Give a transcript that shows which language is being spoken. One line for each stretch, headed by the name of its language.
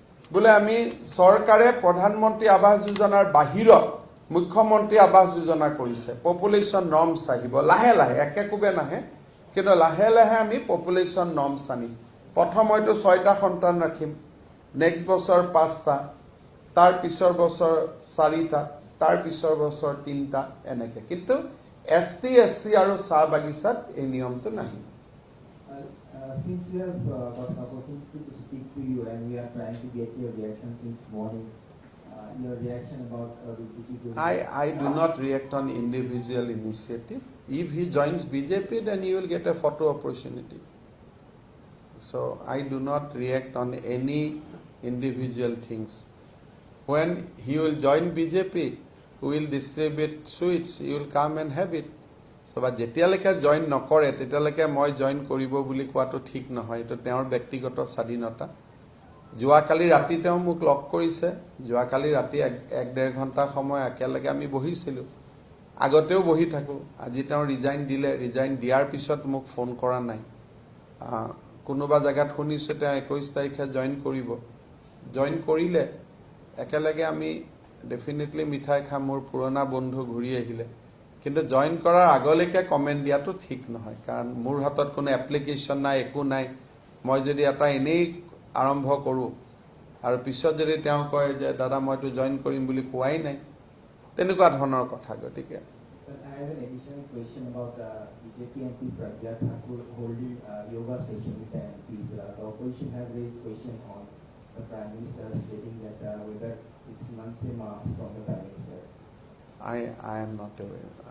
Assamese: বুলে আমি চৰকাৰে প্ৰধানমন্ত্ৰী আৱাস যোজনাৰ বাহিৰত মুখ্যমন্ত্ৰী আৱাস যোজনা কৰিছে পপুলেশ্যন নৰ্মছ আহিব লাহে লাহে একেকোবে নাহে কিন্তু লাহে লাহে আমি পপুলেশ্যন নৰ্মছ আনিম প্ৰথম হয়তো 6টা সন্তান ৰাখিম নেক্সট বছৰ 5টা তাৰ পিছৰ বছৰ 4টা তাৰ পিছৰ বছৰ 3টা এনেকে কিন্তু এছটি এছচি আৰু চাহ বাগিচাত এই নিয়মটো নাহিব
English: Since we have got an opportunity to speak to you and we are trying to get your reaction since morning, your reaction about BJP? I do not react on individual initiative. If he joins BJP, then he will get a photo opportunity. So I do not react on any individual things. When he will join BJP, who will distribute sweets, he will come and have it.
Assamese: So but যেতিয়ালৈকে join নকৰে তেতিয়ালৈকে মই join কৰিব বুলি কোৱাটো ঠিক নহয় এটো তেওঁৰ ব্যক্তিগত স্বাধীনতা যোৱাকালি ৰাতি তেওঁ মোক লগ কৰিছে যোৱাকালি ৰাতি 1.5 ঘণ্টা সময় একেলগে আমি বহিছিলো আগতেও বহি থাকো আজি তেওঁ ৰিজাইন দিলে ৰিজাইন দিয়াৰ পিছত মোক ফোন কৰা নাই কোনোবা জায়গাত শুনিছে তেওঁ 21 তাৰিখে জয়েন কৰিব জয়েন কৰিলে একেলগে আমি ডেফিনেটলি মিঠাই খাম মোৰ পুৰণা বন্ধু ঘূৰি আহিলে কিন্তু জয়েন কৰাৰ আগলৈকে কমেন্ট দিয়াটো ঠিক নহয় কাৰণ মোৰ হাতত কোনো এপ্লিকেশন নাই একো নাই মই যদি এটা এনেই আৰম্ভ কৰো আৰু পিছত যদি তেওঁ কয় যে দাদা মইতো জয়েন কৰিম বুলি কোৱাই নাই তেনেকুৱা ধৰণৰ কথা গতিকে
English: I have an additional question about BJP MP Pragya Thakur holding yoga session with the MPs. The opposition have raised question on the Prime Minister stating that whether it's Mansema from the Prime Minister. I am not aware.